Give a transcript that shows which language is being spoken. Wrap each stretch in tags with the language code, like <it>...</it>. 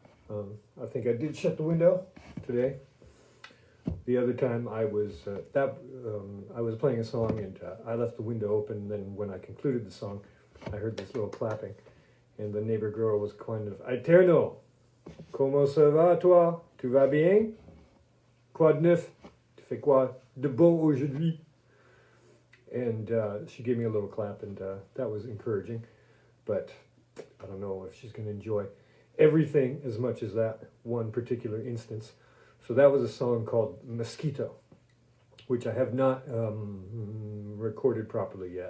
<en>I think I did shut the window today. The other time I was I was playing a song and I left the window open. And then when I concluded the song, I heard this little clapping, and the neighbor girl was kind of "Eterno,</en> <fr>comment ça va toi? Tu vas bien? Quoi de neuf? Tu fais quoi de bon aujourd'hui?"</fr> <en>And she gave me a little clap, and that was encouraging. But I don't know if she's going to enjoy everything as much as that one particular instance. So that was a song called Mosquito, which I have not recorded properly yet.</en>